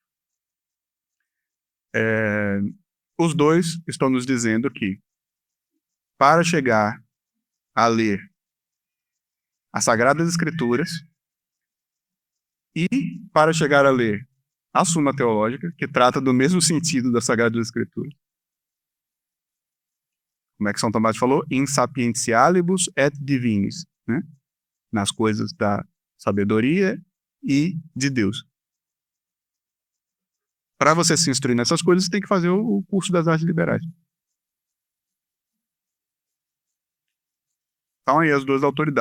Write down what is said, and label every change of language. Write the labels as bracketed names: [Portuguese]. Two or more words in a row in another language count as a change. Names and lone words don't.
[Portuguese] Os dois estão nos dizendo que, para chegar a ler as Sagradas Escrituras e para chegar a ler a Suma Teológica, que trata do mesmo sentido das Sagradas Escrituras, como é que São Tomás falou? [Latin] In sapientialibus et divinis, [Portuguese] né? Nas coisas da sabedoria e de Deus. Para você se instruir nessas coisas, você tem que fazer o curso das artes liberais. Então aí as 2 autoridades.